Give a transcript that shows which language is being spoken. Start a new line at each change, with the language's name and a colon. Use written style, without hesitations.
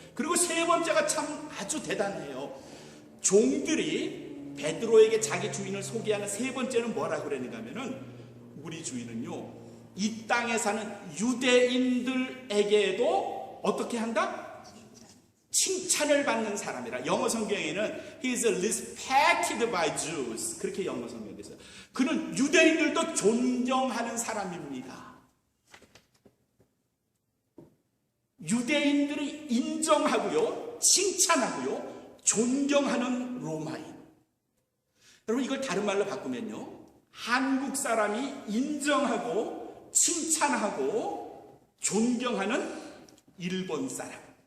Korean: 그리고 세 번째가 참 아주 대단해요. 종들이 베드로에게 자기 주인을 소개하는 세 번째는 뭐라고 그랬는가 하면은 우리 주인은요 이 땅에 사는 유대인들에게도 어떻게 한다? 칭찬을 받는 사람이라. 영어 성경에는
English: He is respected by Jews.
Korean: 그렇게 영어 성경에 있어요. 그는 유대인들도 존경하는 사람입니다. 유대인들이 인정하고요, 칭찬하고요, 존경하는 로마인. 여러분 이걸 다른 말로 바꾸면요, 한국 사람이 인정하고 칭찬하고 존경하는 일본 사람.